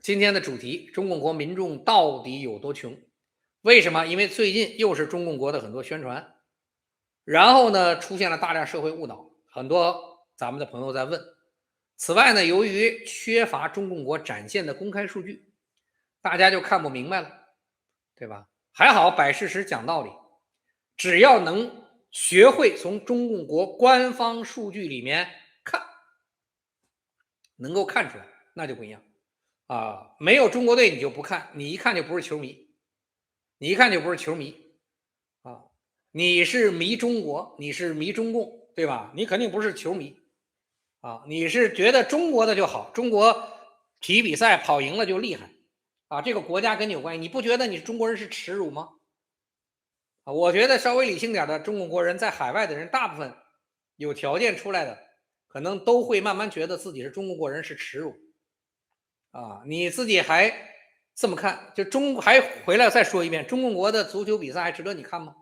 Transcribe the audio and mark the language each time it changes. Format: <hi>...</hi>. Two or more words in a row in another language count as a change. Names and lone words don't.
<zh>今天的主題：中共國民眾到底有多窮？為什麼？因為最近又是中共國的很多宣傳，然後呢，出現了大量社會誤導，很多咱們的朋友在問。此外呢，由於缺乏中共國展現的公開數據，大家就看不明白了，對吧？還好摆事實講道理，只要能學會從中共國官方數据裡面看，能夠看出来，那就不一樣啊！沒有中國隊你就不看，你一看就不是球迷，你一看就不是球迷啊！你是迷中国，你是迷中共，对吧？你肯定不是球迷啊！你是觉得中国的就好，中国体育比赛跑贏了就厲害啊！这個國家跟你有關係，你不覺得你中國人是恥辱嗎？啊，我覺得稍微理性點的中國國人，在海外的人，大部分有條件出來的，可能都會慢慢覺得自己是中國國人是恥辱啊！你自己還這麼看，就還回來再說一遍，中共國的足球比賽還值得你看嗎？</zh>